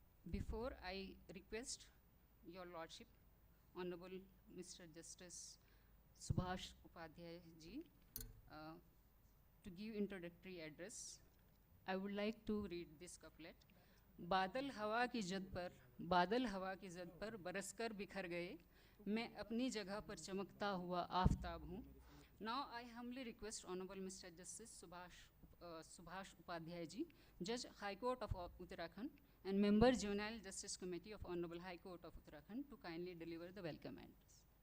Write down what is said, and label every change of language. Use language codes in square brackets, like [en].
[en] Before I request your Lordship, Honorable Mr. Justice Subhash Upadhyay ji, to give introductory address, I would like to read this couplet. [hi] बादल हवा की जद पर बरसकर बिखर गए, मैं अपनी जगह पर चमकता हुआ आफताब हूँ. [en] Now I humbly request Honorable Mr. Justice Subhash Upadhyay ji, Judge High Court of Uttarakhand and Member Juvenile Justice Committee of Honorable High Court of Uttarakhand, to kindly deliver the welcome address.